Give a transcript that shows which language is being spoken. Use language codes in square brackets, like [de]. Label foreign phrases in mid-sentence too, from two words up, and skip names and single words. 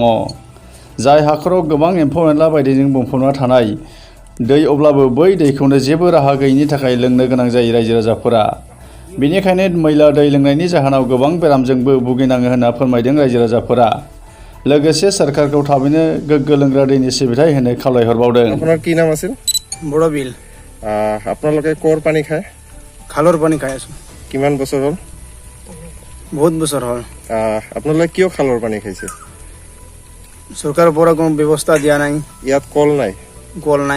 [brx] जाय हाखराव गोबां एम्फौ एनला बायदिजों बुंफबना थानाय दै, अब्लाबो बै दैखौनो जेबो राहा गैयिनि थाखाय लोंनो गोनां जायो रायजो राजाफोरा। बेनिखायनो मैला दै लोंनायनि जाहोनाव गोबां बेरामजोंबो भुगिनाङो होनना फोरमायदों रायजो राजाफोरा। लोगोसे सरकारखौ थाबैनो गोग्गो लोंग्रा दैनि सिबिथाय होनो खावलायहरबावदों। [as] আপোনাৰ কি নাম আছিল? বৰবিল। আপোনালোকে ক'ৰ পানী খায়? খালৰ পানী খাই আছো। কিমান বছৰ হ'ল? বহুত বছৰ হ'ল। আপোনালোকে কিয় খালৰ পানী খাইছে? চৰকাৰৰ পৰা কোনো ব্যৱস্থা দিয়া নাই। ইয়াত কল নাই, কল নাই,